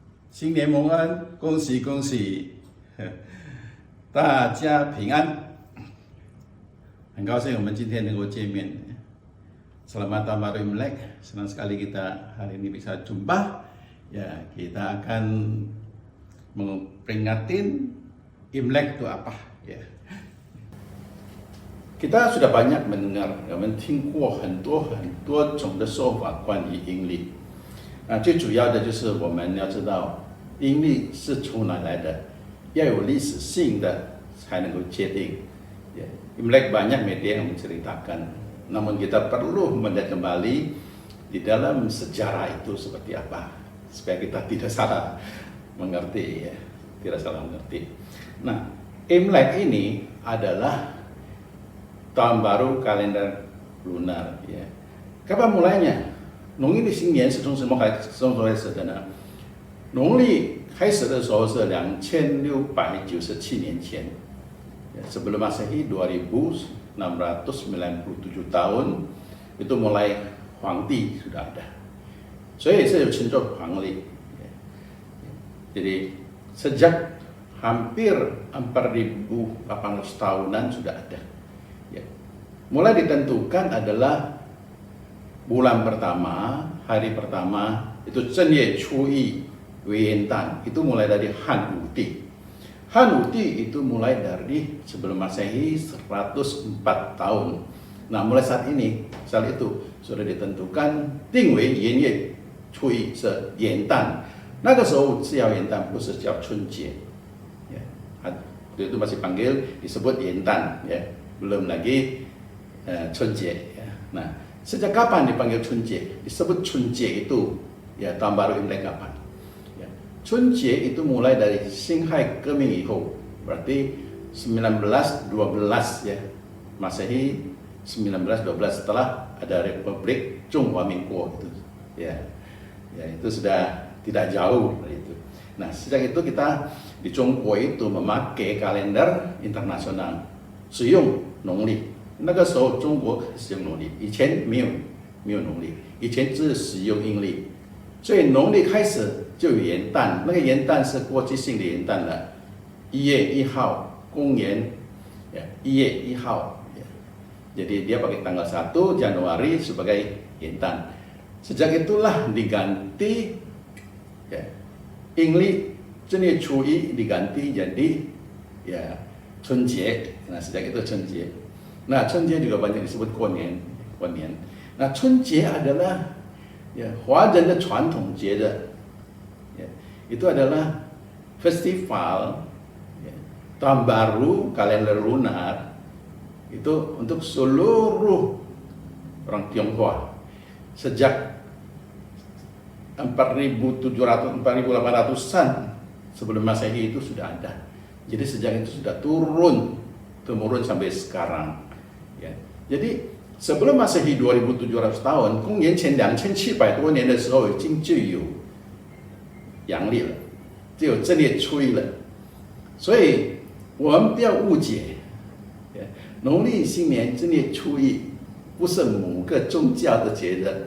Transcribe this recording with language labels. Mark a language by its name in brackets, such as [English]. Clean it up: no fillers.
[Chinese] 新年蒙恩，恭喜恭喜，大家平安。很高兴我们今天能够见面。 [Indonesian] Selamat Tahun Baru Imlek, senang sekali kita hari ini bisa jumpa. Ya, kita akan memperingatin Imlek itu apa? Ya. Kita sudah banyak mendengar, [Chinese] 我们听过很多种的说法关于阴历。最主要的就是我们要知道阴历是从哪来的，要有历史性的才能够界定。 [Indonesian] Ya. Imlek banyak media yang menceritakan, namun kita perlu melihat kembali di dalam sejarah itu seperti apa, supaya kita tidak salah mengerti, ya. Tidak salah mengerti. Nah, Imlek ini adalah tahun baru kalender lunar, ya. Kapan mulainya? [Chinese] 农历的新年是从什么开始的呢？农历开始的时候是2697年前， [Indonesian] sebelum Masehi 2697 tahun itu mulai [Chinese] 皇帝 sudah ada， 所以是有称作黄历。 [Indonesian] Jadi sejak hampir 4.800 tahunan sudah ada. Ya. Mulai ditentukan adalah bulan pertama, hari pertama itu 正月初一 元旦, itu mulai dari Han Wuti. Han Wuti itu mulai dari sebelum Masehi 104 tahun. Nah, mulai saat itu sudah ditentukan [Chinese] 定为元月初一是元旦。那个时候是叫元旦，不是叫春节。 [Indonesian] Itu masih disebut Yentan, ya, belum lagi Chunjie. Ya. Nah, sejak kapan dipanggil Chunjie? Disebut Chunjie itu ya tahun baru Imlek kapan? Ya. Chunjie itu mulai dari Xinghai Geming Iho, berarti 1912 ya, Masehi 1912 setelah ada Republik Zhonghua Mingguo itu, ya, itu sudah tidak jauh dari itu. Nah, sejak itu kita di Zhongguo itu memakai kalender internasional, [Chinese] 使用农历。那个时候中国使用农历，以前没有农历，以前只是使用阴历。所以农历开始就有元旦，那个元旦是国际性的元旦了，1月1号，公元1月1号。 [Indonesian] Jadi dia pakai tanggal 1 Januari sebagai元旦。 Sejak itulah diganti, ya, 阴历正月初一 diganti jadi ya Chunjie. Nah, sejak itu Chunjie. Nah, Chunjie juga banyak disebut Guonian. Nah, Chunjie adalah ya, [Chinese] 华人的传统节日. [Indonesian] Ya, itu adalah festival ya, tahun baru kalender lunar itu untuk seluruh orang Tionghoa sejak 4.800-an sebelum Masehi itu sudah ada. Jadi sejak itu sudah temurun sampai sekarang. Ya. Jadi sebelum Masehi 2.700 tahun， [Chinese] 公元前2700多年的时候，已经就有阳历了，就有正月初一了。所以我们不要误解，农历新年正月初一不是某个宗教的节日。